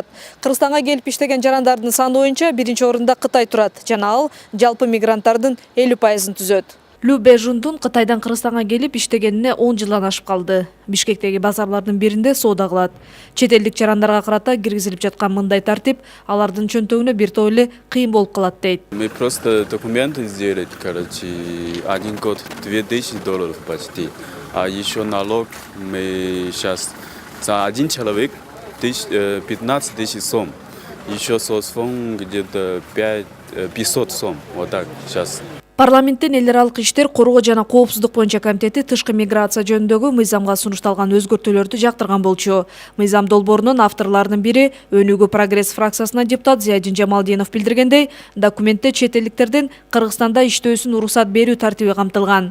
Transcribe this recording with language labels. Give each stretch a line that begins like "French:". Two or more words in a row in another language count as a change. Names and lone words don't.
Kyrgyz: Кыргызстанга келип иштеген жарандардын саны боюнча биринчи орунда Кытай турат жана ал жалпы мигранттардын 50%-ын түзөт. Лю Бэжундун Кытайдан Кыргызстанга келип иштегенине 10 жылдан ашып калды. Бишкектеги базарлардын биринде соода кылат. Чет элдик жарандарга карата киргизилип жаткан мындай тартип алардын чөнтөгүнө бир топ эле кыйын болуп калат дейт.
Russian: Мы просто документы сделали, короче, 1 год $2000 почти. А еще налог мы сейчас за один человек 15 тысяч сом. Еще соцфонд где-то 500 сом. Вот так сейчас.
Kyrgyz: Парламенттин эл аралык иштер, коргоо жана коопсуздук боюнча комитети тышкы миграция жөнүндөгү мыйзамга сунушталган өзгөртүүлөрдү жактырган болчу. Мыйзам долбоорунун авторлорунун бири Өнүгүү прогресс фракциясына депутат Зиядин Жамалдинов билдиргендей, документте чет элдиктердин Кыргызстанда иштөөсүн уруксат берүү тартиби камтылган.